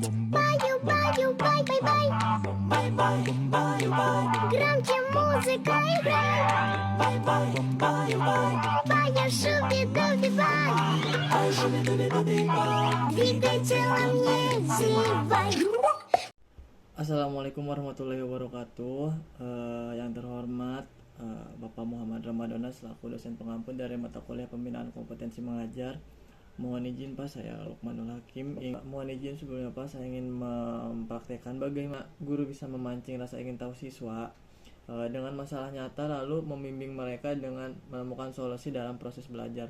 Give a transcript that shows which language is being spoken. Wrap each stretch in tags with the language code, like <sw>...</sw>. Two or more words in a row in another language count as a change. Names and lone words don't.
<ru>Баю, баю, бай, бай, бай. Громче музыка играй. Баю, шуби-дуби, бай. Двигай телом, не зевай.</ru> <ar>السلام عليكم ورحمة الله وبركاته.</ar> <id>Yang terhormat Bapak Muhammad Ramadana selaku dosen pengampun dari mata kuliah pembinaan kompetensi mengajar. Mohon izin Pak, saya Lukmanul Hakim. Mohon izin sebelumnya Pak, saya ingin mempraktekkan bagaimana guru bisa memancing rasa ingin tahu siswa dengan masalah nyata, lalu membimbing mereka dengan menemukan solusi dalam proses belajar.</id>